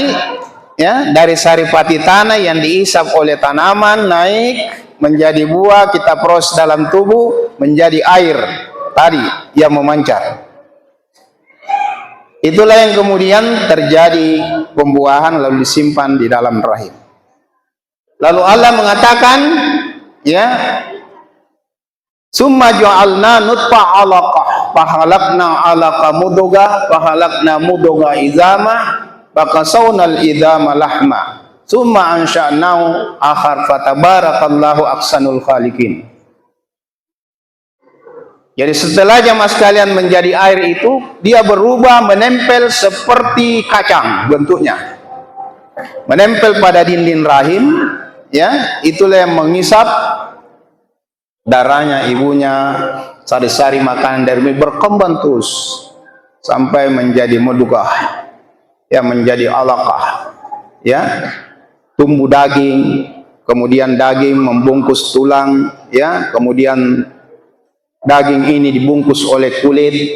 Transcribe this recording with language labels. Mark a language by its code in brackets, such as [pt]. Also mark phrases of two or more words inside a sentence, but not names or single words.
[id] Ya, dari saripati tanah yang diisap oleh tanaman, naik menjadi buah, kita proses dalam tubuh menjadi air tadi yang memancar. Itulah yang kemudian terjadi pembuahan lalu disimpan di dalam rahim. Lalu Allah mengatakan ya, [ar] ثم جعلنا نطفة علقة فخلقنا العلقة مضغة فخلقنا المضغة عظاما فكسونا العظام لحما ثم أنشأناه آخر فتبارك الله أحسن الخالقين. [id] Jadi setelah jamaah sekalian menjadi air itu, dia berubah menempel seperti kacang bentuknya, menempel pada dinding rahim ya. Itulah yang mengisap darahnya ibunya, sari-sari makanan dari berkembang terus sampai menjadi mudghah ya, menjadi alaqah ya, tumbuh daging, kemudian daging membungkus tulang ya, kemudian daging ini dibungkus oleh kulit.